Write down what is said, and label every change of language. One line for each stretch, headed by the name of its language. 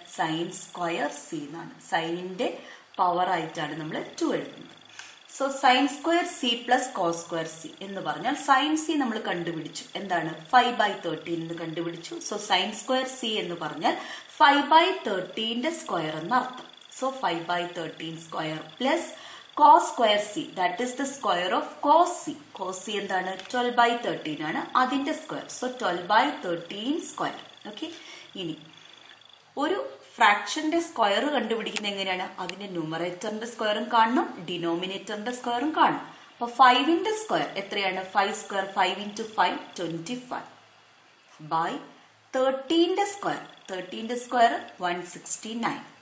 Malayalam: Sine square C എന്നാണ്. സൈനിന്റെ power ആയിട്ടാണ് നമ്മൾ 2 എഴുതുന്നത്. So sine square C plus cos square C എന്ന് പറഞ്ഞാൽ സൈൻ സി നമ്മൾ കണ്ടുപിടിച്ചു. എന്താണ്? 5/13 എന്ന് കണ്ടുപിടിച്ചു. സോ സൈൻ സ്ക്വയർ സി എന്ന് പറഞ്ഞാൽ 5/13 സ്ക്വയർ എന്നർത്ഥം. So 5/13 square plus
English: cos square c, that is the square of cos c.
Malayalam: Cos c എന്താണ്? 12/13 ആണ് അതിന്റെ സ്ക്വയർ. So 12/13 square. ഓക്കെ, ഇനി ഒരു ഫ്രാക്ഷന്റെ സ്ക്വയർ കണ്ടുപിടിക്കുന്നത് എങ്ങനെയാണ്? അതിന്റെ ന്യൂമറേറ്ററിന്റെ സ്ക്വയറും കാണണം, ഡിനോമിനേറ്ററിന്റെ സ്ക്വയറും കാണണം. അപ്പൊ 5ന്റെ സ്ക്വയർ എത്രയാണ്? 5 സ്ക്വയർ 5 into 5 25 ബൈ 13ന്റെ സ്ക്വയർ 169.